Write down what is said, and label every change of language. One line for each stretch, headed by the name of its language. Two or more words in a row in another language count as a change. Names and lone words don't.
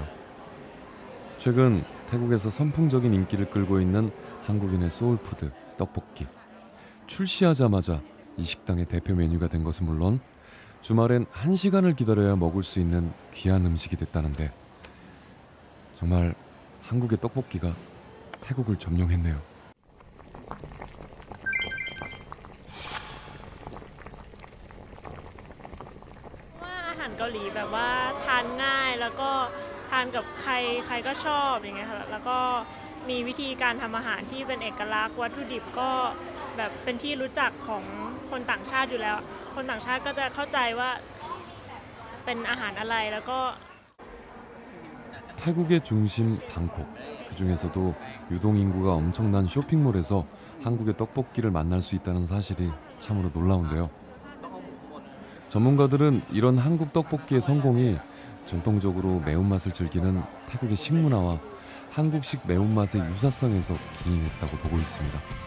Korean: 최근 태국에서 선풍적인 인기를 끌고 있는 한국인의 소울푸드 떡볶이. 출시하자마자 이 식당의 대표 메뉴가 된 것은 물론 주말엔 1시간을 기다려야 먹을 수 있는 귀한 음식이 됐다는데 정말 한국의 떡볶이가 태국을 점령했네요.
Thai: อาหารเกาหลีแบบว่าทานง่ายแล้วก็ทานกับใครใครก็ชอบอย่างเงี้ยค่ะแล้วก็มีวิธีการทำอาหารที่เป็นเอกลักษณ์วัตถุดิบก็แบบเป็นที่รู้จักของคนต่างชาติอยู่แล้วคนต่างชาติก็จะเข้าใจว่าเป็นอาหารอะไรแล้วก็
Korean: 태국의 중심 방콕. 그 중에서도 유동 인구가 엄청난 쇼핑몰에서 한국의 떡볶이를 만날 수 있다는 사실이 참으로 놀라운데요. 전문가들은 이런 한국 떡볶이의 성공이 전통적으로 매운맛을 즐기는 태국의 식문화와 한국식 매운맛의 유사성에서 기인했다고 보고 있습니다.